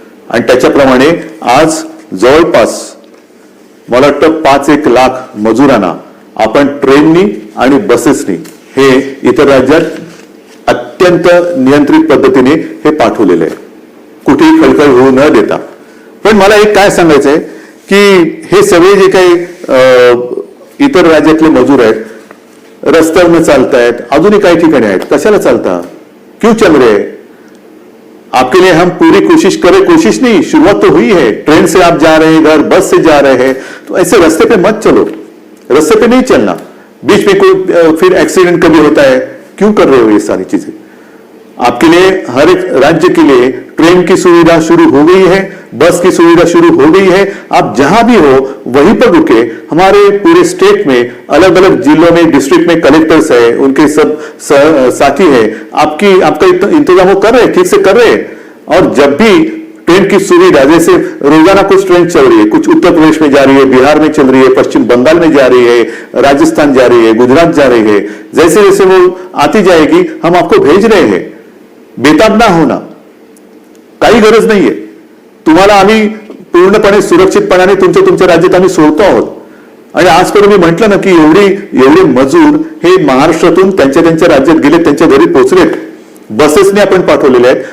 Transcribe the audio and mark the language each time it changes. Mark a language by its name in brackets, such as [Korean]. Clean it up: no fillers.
[Marathi] आणि त्याच्याप्रमाणे आज जवळपास मला वाटतं 5-1 लाख मजुरांना आपण ट्रेननी आणि बसेसनी हे इतर राज्यात अत्यंत नियंत्रित पद्धतीने हे पाठवलेलं आहे, कुठेही खळखळ होऊ न देता. पण मला एक काय सांगायचंय की हे सगळे जे काही इतर राज्यातले मजूर आहेत रस्त्यावर चालतायत, अजूनही काही ठिकाणी आहेत, कशाला चालता, [Hindi] क्यों चल रहे? आपके लिए हम पूरी कोशिश नहीं, शुरुआत तो हुई है. ट्रेन से आप जा रहे हैं घर, बस से जा रहे हैं, तो ऐसे रास्ते पे मत चलो, रास्ते पे नहीं चलना. बीच में कोई फिर एक्सीडेंट कभी होता है, क्यों कर रहे हो ये सारी चीजें? आपके लिए हर एक राज्य के लिए ट्रेन की सुविधा शुरू हो गई है, बस की सुविधा शुरू हो गई है. आप जहां भी हो वहीं पर रुके. हमारे पूरे स्टेट में अलग अलग जिलों में डिस्ट्रिक्ट में कलेक्टर्स है, उनके सब साथी है, आपका इंतजाम वो कर रहे, ठीक से कर रहे. और जब भी ट्रेन की सुविधा, जैसे रोजाना कुछ ट्रेन चल रही है, कुछ उत्तर प्रदेश में जा रही है, बिहार में चल रही है, पश्चिम बंगाल में जा रही है, राजस्थान जा रही है, गुजरात जा रही है, जैसे जैसे वो आती जाएगी हम आपको भेज रहे हैं. बेताब ना होना, [Marathi] काही गरज नाहीये. तुम्हाला आम्ही पूर्णपणे सुरक्षितपणाने तुमच्या राज्यात आम्ही सोडतो आहोत. आणि आजपर्यंत मी म्हटलं ना की एवढे मजूर हे महाराष्ट्रातून त्यांच्या राज्यात गेले, त्यांच्या घरी पोहोचलेत, बसेसने आपण पाठवलेले आहेत.